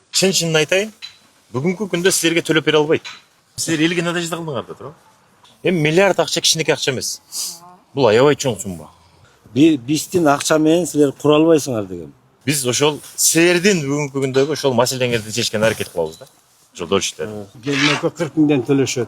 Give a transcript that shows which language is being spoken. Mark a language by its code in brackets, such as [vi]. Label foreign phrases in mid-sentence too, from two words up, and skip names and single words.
[kk] Чын айтайын, бүгінгі күнде сіздерге төлеп бере албайды. [ky] Сіздер елге надежда кылдыңар да туурабы? Эми миллиард акча кичинекей акча эмес. Бул аябай чоң сумма. Биздин акча менен силер кура албайсыңар деген. Биз ошол силердин бүгүнкү күндөгү ошол маселеңерди чечкенге аракет кылабыз да. Ошол дольщиктер. Келинекке 40 миңден төлөшөт.